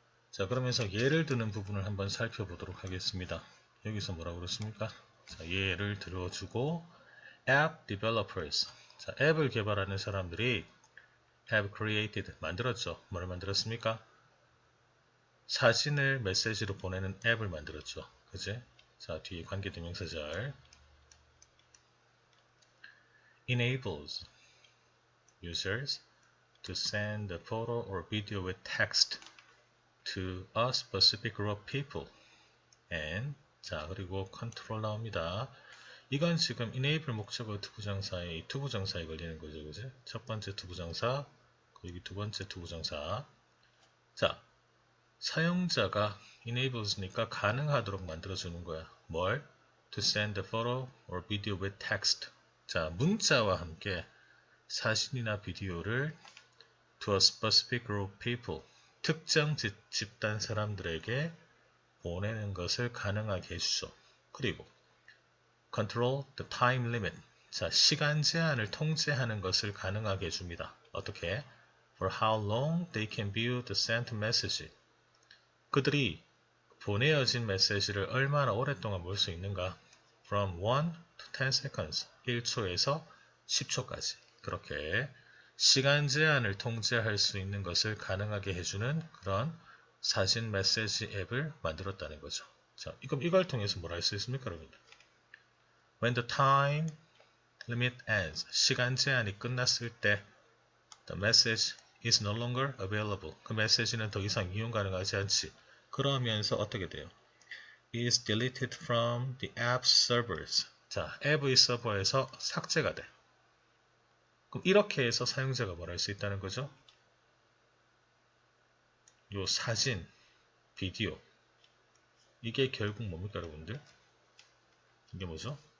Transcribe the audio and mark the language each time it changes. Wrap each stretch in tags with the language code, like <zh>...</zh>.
<ko>자, 그러면서 예를 드는 부분을 한번 살펴보도록 하겠습니다. 여기서 뭐라고 그랬습니까? 자, 예를 들어주고</ko> <en>app developers.</en> <ko>자, 앱을 개발하는 사람들이</ko> <en>have created.</en> <ko>만들었죠. 뭘 만들었습니까? 사진을 메시지로 보내는 앱을 만들었죠. 그지?</ko> <en>자,</en> <ko>뒤에 관계대명사절</ko> <en>enables users to send a photo or video with text to a specific group of people and</en> <ko>자, 그리고 컨트롤 나옵니다. 이건 지금 enable 목적어 투부정사의 이 투부정사에 걸리는 거죠. 그지? 첫 번째 투부정사, 여기 두 번째 투부정사. 자, 사용자가 enables니까 가능하도록 만들어주는 거야. 뭘?</ko> <en>To send a photo or video with text. 자,</en> <ko>문자와 함께 사진이나 비디오를</ko> <en>to a specific group of people.</en> <ko>특정 집단 사람들에게 보내는 것을 가능하게 해주죠.</ko> <en>그리고 control the time limit.</en> <ko>자, 시간 제한을 통제하는 것을 가능하게 해줍니다. 어떻게?</ko> <en>For how long they can view the sent message.</en> <ko>그들이 보내어진 메시지를 얼마나 오랫동안 볼 수 있는가?</ko> <en>From 1 to 10 seconds.</en> <ko>1초에서 10초까지. 그렇게 시간 제한을 통제할 수 있는 것을 가능하게 해주는 그런 사진 메시지 앱을 만들었다는 거죠. 자, 이걸 통해서 뭘 할 수 있습니까, 여러분들?</ko> <en>When the time limit ends.</en> <ko>시간 제한이 끝났을 때</ko> <en>the message is no longer available.</en> <ko>그 메시지는 더 이상 이용 가능하지 않지. 그러면서 어떻게 돼요?</ko> <en>is deleted from the app servers.</en> <ko>자, 앱의 서버에서 삭제가 돼. 그럼 이렇게 해서 사용자가 뭘 할 수 있다는 거죠? 요 사진, 비디오. 이게 결국 뭡니까, 여러분들? 이게 뭐죠?</ko>